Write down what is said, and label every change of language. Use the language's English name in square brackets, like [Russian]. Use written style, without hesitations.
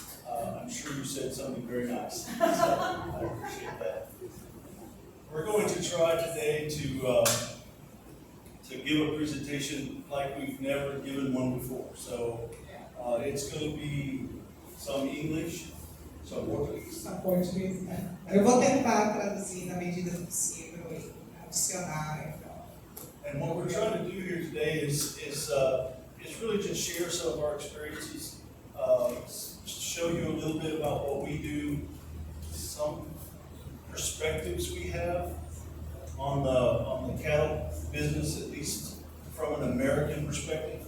[English] I'm sure you said something very nice, so I appreciate that. We're going to try today to give a presentation like we've never given one before. So it's going to be some English, some Portuguese. [Portuguese] Português, né? Eu vou tentar traduzir na medida do possível e adicionar. [English] And what we're trying to do here today is really just share some of our experiences, show you a little bit about what we do, some perspectives we have on the cattle business, at least from an American perspective.